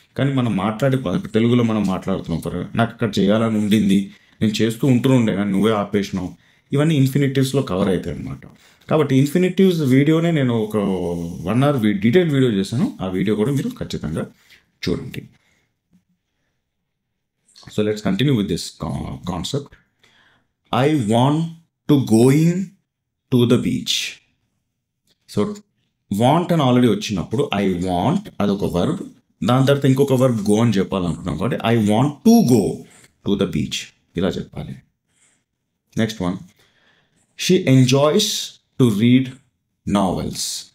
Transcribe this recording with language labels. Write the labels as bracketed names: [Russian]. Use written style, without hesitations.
[Telugu] కానీ మనం మాట్లాడే తెలుగులో మనం మాట్లాడుతున్నాం, నాకు ఇక్కడ చేయాలని ఉండింది, నేను చేస్తూ ఉంటుండే కానీ నువ్వే ఆపేసినావు, ఇవన్నీ ఇన్ఫినిటివ్స్లో కవర్ అవుతాయి అన్నమాట. కాబట్టి ఇన్ఫినిటివ్స్ వీడియోనే నేను ఒక 1 hour డీటెయిల్ వీడియో చేశాను. ఆ వీడియో కూడా మీరు ఖచ్చితంగా చూడండి. [English] So let's continue with this concept. I want to going to the beach. [Telugu] So want అని ఆల్రెడీ వచ్చినప్పుడు ఐ వాంట్ అదొక వర్బ్, దాని తర్వాత ఇంకొక వర్బ్ గో అని చెప్పాలనుకున్నాం కాబట్టి [English] I want to go to the beach [Telugu] ఇలా చెప్పాలి. [English] Next one, she enjoys to read novels.